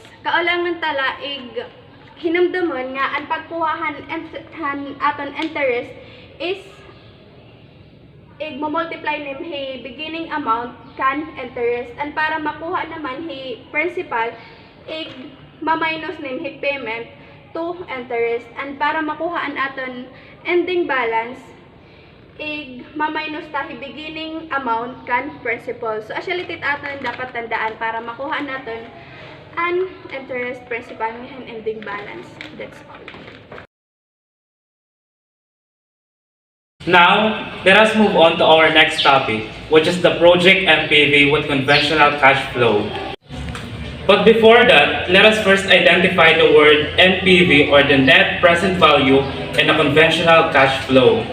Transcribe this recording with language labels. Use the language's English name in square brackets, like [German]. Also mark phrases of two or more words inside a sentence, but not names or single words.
[Waray] Kaulangan talaig hinamdamon nga ang pagkuhahan aton interest is i-multiply nim hi [English] beginning amount [Waray] kan interest, and para makuha naman hi principal ma-minus nim hi [English] payment to interest, [Waray] and para makuha an aton [English] ending balance [Waray] ma-minus ta hi [English] beginning amount [Waray] kan principal. So actually tit aton dapat tandaan para makuha naton an [English] interest, principal, and ending balance. That's all. Now, let us move on to our next topic, which is the project MPV with conventional cash flow. But before that, let us first identify the word NPV, or the net present value, in a conventional cash flow.